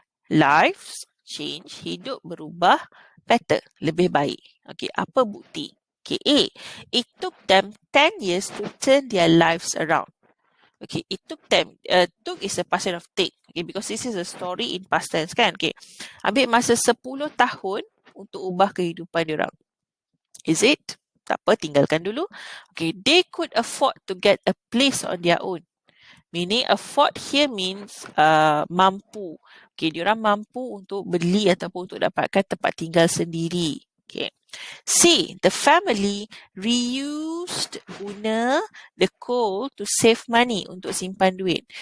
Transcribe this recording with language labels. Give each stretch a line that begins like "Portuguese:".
Malay: Lives change, hidup berubah, better, lebih baik. Okay, apa bukti?
English: Okay, A, it took them 10 years to turn their lives around. Okay, it took them, took is a past tense of take. Okay, because this is a story in past tense kan.
Malay: Okay, ambil masa 10 tahun untuk ubah kehidupan diorang.
English: Is it?
Malay: Tak apa, tinggalkan dulu.
English: Okay, they could afford to get a place on their own. Meaning afford here means mampu.
Malay: Okay, diorang mampu untuk beli ataupun untuk dapatkan tempat tinggal sendiri. Okay.
English: C, the family reused guna the coal to save money,
Malay: untuk simpan duit.